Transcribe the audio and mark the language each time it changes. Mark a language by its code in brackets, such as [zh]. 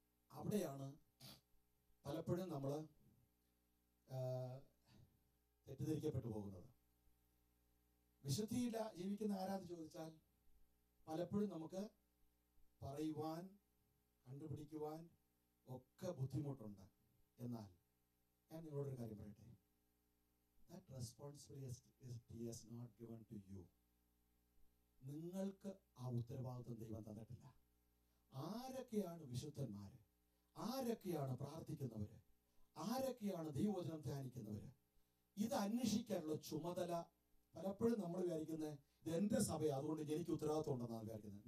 [ml] അവിടെയാണ് പലപ്പോഴും നമ്മൾ തെറ്റിദ്ധരിക്കപ്പെട്ടു പോകുന്നത്. വിശുദ്ധിയില്ല ജീവിക്കുന്ന ആരാന്ന് ചോദിച്ചാൽ പലപ്പോഴും നമുക്ക് പറയുവാൻ, കണ്ടുപിടിക്കുവാൻ ഒക്കെ ബുദ്ധിമുട്ടുണ്ട്. എന്നാൽ ഞാൻ നിങ്ങളോടൊരു കാര്യം പറയട്ടെ, [en] that responsibility is not given to you. [ml] നിങ്ങൾക്ക് ആ ഉത്തരവാദിത്വം ദൈവം തന്നിട്ടില്ല. ആരൊക്കെയാണ് വിശുദ്ധന്മാര്, ആരൊക്കെയാണ് പ്രാർത്ഥിക്കുന്നവര്, ആരൊക്കെയാണ് ദൈവവചനം ധ്യാനിക്കുന്നവര്, ഇത് അന്വേഷിക്കാനുള്ള ചുമതല പലപ്പോഴും നമ്മൾ വിചാരിക്കുന്നത് ഇത് എന്റെ സഭയാണ്, അതുകൊണ്ട് എനിക്ക് ഉത്തരവാദിത്വം ഉണ്ടെന്നാണ് വിചാരിക്കുന്നത്.